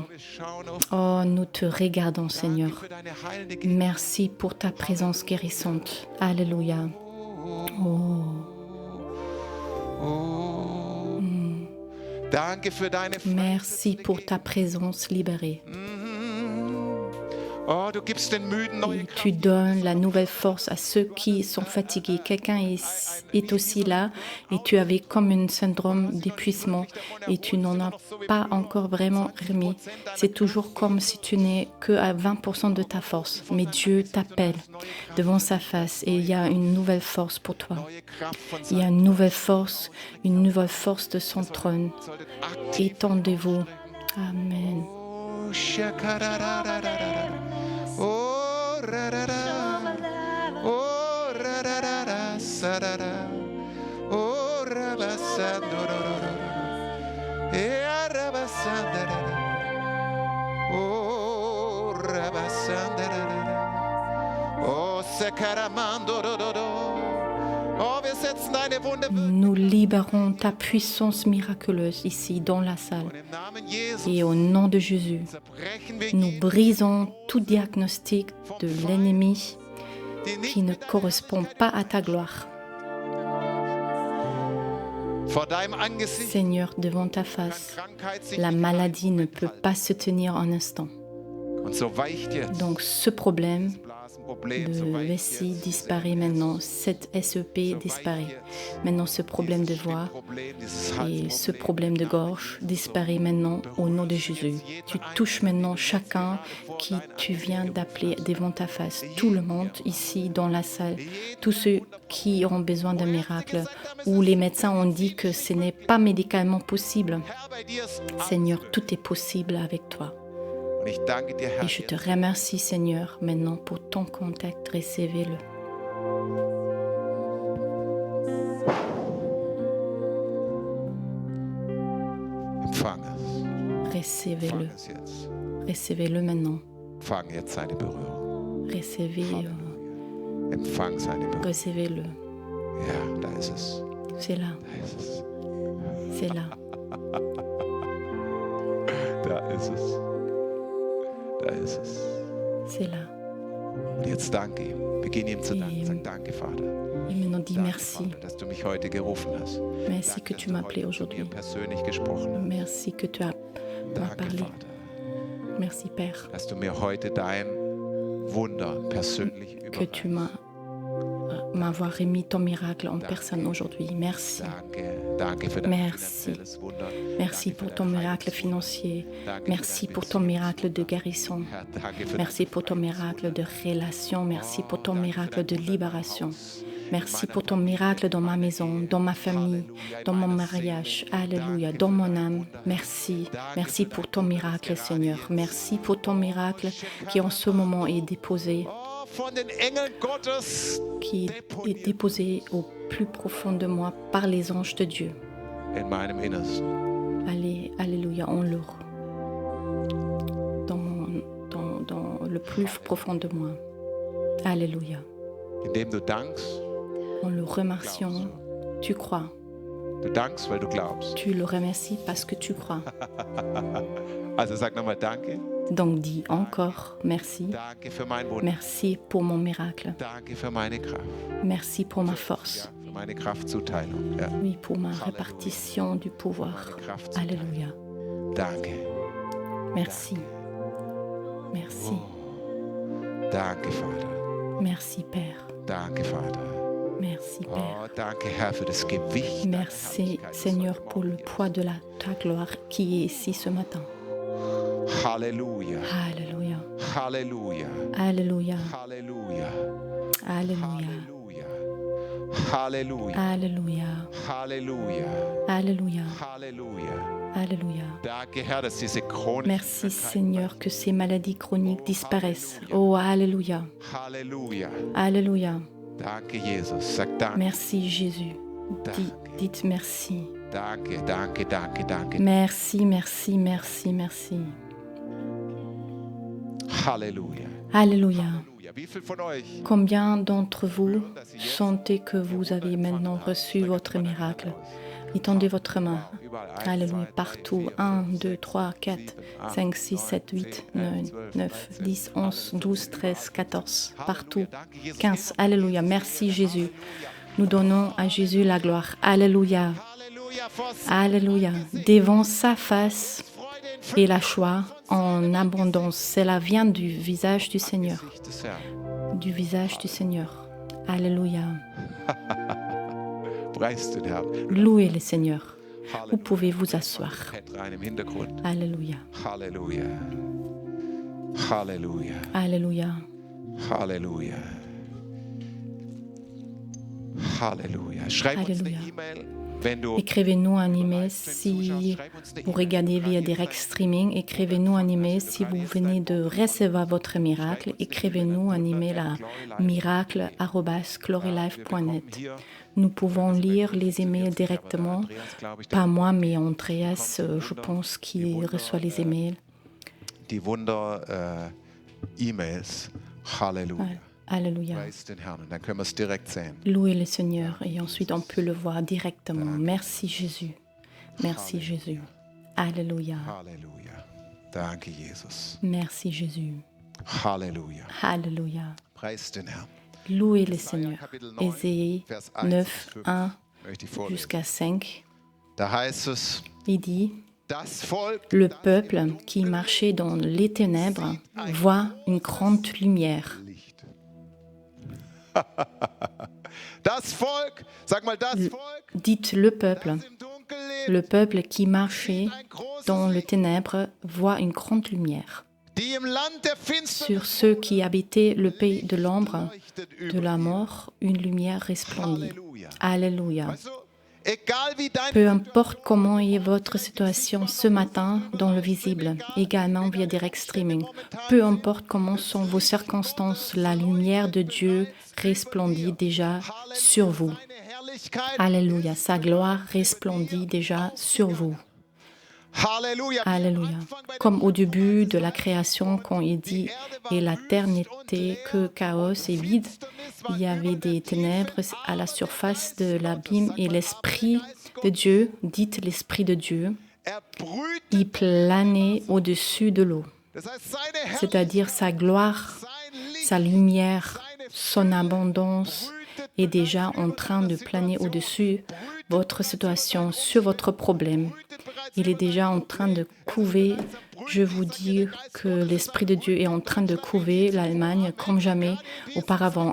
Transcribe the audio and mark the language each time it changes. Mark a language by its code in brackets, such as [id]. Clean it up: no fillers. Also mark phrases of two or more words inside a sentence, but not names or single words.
[fr] Oh, nous te regardons, Seigneur. Merci pour ta présence guérissante. Alléluia. Oh. Merci pour ta présence libérée. [de] Oh, du gibst den Müden neue [fr] Et [de] Kraft. [fr] tu donnes la nouvelle force à ceux qui sont fatigués. Quelqu'un est aussi là et tu avais comme un syndrome d'épuisement et tu n'en as pas encore vraiment remis. C'est toujours comme si tu n'es que à 20% de ta force. Mais Dieu t'appelle devant sa face et il y a une nouvelle force pour toi. [de] Neue Kraft von [fr] Il y a [de] seinem [fr] une nouvelle force de son trône. [de] solltet aktiv [fr] Étendez-vous. Amen. Oh, shakararararara. Oh, rarara. Oh, rarara, sarara. Oh, rabasandororo. Eh, arabasandororo. Oh, rabasandororo. Oh, sekaramandororo. [de] Oh, wir setzen deine Wunde [fr] Nous libérons ta puissance miraculeuse ici dans la salle. [de] und im Namen Jesus [fr] Et au nom de Jésus, [de] zerbrechen wir [fr] nous [de] jeden, [fr] brisons tout diagnostic de l'ennemi [de] die [fr] qui [de] nicht [fr] ne correspond pas à ta gloire. [de] vor deinem Angesicht [fr] Seigneur, devant ta face, [de] Krankheit sich [fr] la [de] nicht [fr] maladie ne peut pas se tenir un instant. [de] und so weicht jetzt [fr] Donc ce problème [de] Blasenproblem, so [fr] de [de] weicht [fr] vessie [de] jetzt [fr] disparaît maintenant, cette SEP disparaît. Maintenant ce problème de voix et ce problème de gorge disparaît maintenant au nom de Jésus. Tu touches maintenant chacun qui tu viens d'appeler devant ta face. Tout le monde ici dans la salle, tous ceux qui ont besoin d'un miracle, où les médecins ont dit que ce n'est pas médicalement possible. [de] Herr, bei dir ist [fr] Seigneur, tout est possible avec toi. [de] und ich danke dir, Herr, [fr] Et je te remercie, Seigneur, maintenant pour ton contact. Recevez-le. [de] empfang es. [fr] Recevez-le. [de] Empfang es jetzt. [fr] Recevez-le maintenant. [de] Empfang jetzt seine Berührung. Empfang seine Berührung. [fr] Recevez-le. [de] Ja, da ist es. [fr] C'est là. [de] Da ist es. [fr] C'est là. [de] Da ist es. Da ist es. [fr] C'est là. [de] Und jetzt danke ihm. Beginn ihm zu danken. Sag danke, Vater. [fr] Et maintenant, dis [de] Danke, [fr] merci. [de] Vater, dass du mich heute gerufen hast. [fr] Merci que [de] Danke, [fr] tu [de] dass [fr] m'as [de] du [fr] appelé [de] heute zu [fr] aujourd'hui. [de] mir persönlich gesprochen hast. [fr] Merci que tu m'as [de] Danke, [fr] parlé. [de] Vater, [fr] Merci, Père, [de] dass du mir heute dein Wunder persönlich [fr] que tu [de] überreichst. [fr] m'avoir remis ton miracle en personne aujourd'hui. Merci. [de] Danke für dein [fr] Merci. [de] finanzielles Wunder. [fr] Merci [de] Danke [fr] pour [de] für [fr] ton [de] dein [fr] miracle [de] Heilungswunder. [fr] financier. [de] Danke [fr] Merci [de] für [fr] pour [de] dein [fr] ton miracle de [de] Beziehungswunder. [fr] guérison. [de] Herr, danke für [fr] Merci [de] dein [fr] pour ton miracle de relation. Merci pour ton miracle de libération. Merci pour ton miracle dans ma maison, dans ma famille, dans mon mariage. Alléluia, dans mon âme. Merci. Merci pour ton miracle, Seigneur. Merci pour ton miracle qui en ce moment est déposé, [de] Oh, von den Engeln Gottes [fr] qui est déposé au plus profond de moi par les anges de Dieu. [de] in meinem Innersten. [fr] Allez, alléluia, en le dans le plus profond de moi. Alléluia. [de] Indem du dankst, [fr] En le remerciant, tu crois. [de] du dankst, weil du glaubst. [fr] Tu le remercies parce que tu crois. [de] Also sag nochmal Danke. [fr] Donc dis encore merci. [de] Danke für mein Wunder. [fr] Merci pour mon miracle. [de] Danke für meine Kraft. [fr] Merci pour ma force. [de] Ja, für meine Kraftzuteilung. Ja. [fr] Oui, pour ma répartition du pouvoir. Alléluia. [de] Danke. [fr] Merci. Merci. [de] Danke, Vater. [fr] Merci, Père. [de] Danke, Vater. [fr] Merci, Père. [de] Oh, danke, Herr, für das Gewicht. deiner [fr] Merci, [de] Herrlichkeit, das [fr] Seigneur, [de] heute [fr] pour le [de] Morgen [fr] poids de ta gloire qui est ici ce matin. [de] ist. Halleluja. [fr] Alléluia. [de] Halleluja. [fr] Alléluia. [de] Halleluja. [fr] Alléluia. [de] Halleluja. [fr] Alléluia. [de] Halleluja. [fr] Alléluia. [de] Halleluja. [fr] Alléluia. [de] Danke, Herr, dass diese chronischen [fr] Merci, [de] Krankheiten- [fr] Seigneur, que ces maladies chroniques disparaissent. Oh, Alléluia. [de] Halleluja. [fr] Alléluia. [de] Danke, Jesus. Sag danke. [fr] Merci, Jésus. Dites merci. [de] Danke, danke, danke, danke. [fr] Merci, merci, merci, merci. [de] Halleluja. [fr] Alléluia. [de] Halleluja. Wie viel von euch [fr] Combien d'entre vous sentez que vous avez maintenant reçu votre miracle? Étendez votre main. Alléluia. Partout. 1, 2, 3, 4, 5, 6, 7, 8, 9, 10, 11, 12, 13, 14. Partout. 15. Alléluia. Merci Jésus. Nous donnons à Jésus la gloire. Alléluia. [de] Halleluja vor [fr] Alléluia. Devant sa face, Et la joie en abondance, cela vient du visage du Seigneur. [de] Angesicht des Herrn. [fr] Du visage du Seigneur. Alléluia. [de] Preist den Herrn. [fr] Louez le Seigneur. Vous [de] Halleluja. [fr] pouvez vous asseoir. [de] Pad rein im Hintergrund. [fr] Alléluia. [de] Halleluja. Halleluja. [fr] Alléluia. [de] Halleluja. Halleluja. Schreib uns eine Halleluja. E-Mail, wenn du [fr] Écrivez-nous un email si vous regardez via direct streaming. Écrivez-nous un email si vous venez de recevoir votre miracle. Écrivez-nous un email à miracle@glorylife.net. Nous pouvons lire les emails directement. Pas moi, mais Andreas, je pense qu'il reçoit les emails. [de] die Wunder E-Mails. Halleluja. [fr] Alléluia. [de] Preist den Herrn. Und dann können wir es direkt sehen. [fr] Louez le Seigneur et ensuite on peut le voir directement. Merci Jésus. Merci Jésus. Alléluia. [de] Halleluja. Danke, Jesus. [fr] Merci Jésus. [de] Halleluja. [fr] Alléluia. [de] Preist den Herrn. [fr] Louez le Seigneur. Ésaïe [de] Vers 1 9, bis 5 1 möchte ich vorlesen. [fr] jusqu'à 5. [de] Da heißt es, [fr] Il dit, [de] das Volk, [fr] le peuple qui marchait dans les ténèbres voit une grande lumière. [de] Licht. Das Volk, sag mal das Volk, [fr] Dites le peuple. [de] das im Dunkel lebt, [fr] Le peuple qui marchait [de] ein großes [fr] dans le [de] Licht. [fr] ténèbre voit une grande lumière. [de] Die im Land der Finsternis [fr] Sur ceux qui habitaient le pays de l'ombre [de] leuchtet [fr] de [de] über [fr] la [de] ihnen. [fr] mort, une lumière resplendit. [de] Halleluja. [fr] Alléluia. [de] Weißt du, egal wie dein [fr] Peu importe comment est votre situation ce matin dans le visible, également via direct streaming, peu importe comment sont vos circonstances, la lumière de Dieu resplendit déjà sur vous. [de] seine Herrlichkeit. [fr] Alléluia. Sa gloire resplendit déjà sur vous. [de] Halleluja. [fr] Alléluia. Comme au début de la création, quand il dit « Et la terre n'était que chaos et vide », il y avait des ténèbres à la surface de l'abîme et l'Esprit de Dieu, dites l'Esprit de Dieu, [de] Er brüht, [fr] il planait au-dessus de l'eau. [de] das heißt seine Herrlichkeit, [fr] C'est-à-dire sa gloire, sein Licht, sa lumière, son abondance est déjà en train de planer au-dessus votre situation, sur votre problème. Il est déjà en train de couver. Je vous dis que l'Esprit de Dieu est en train de couver l'Allemagne comme jamais auparavant.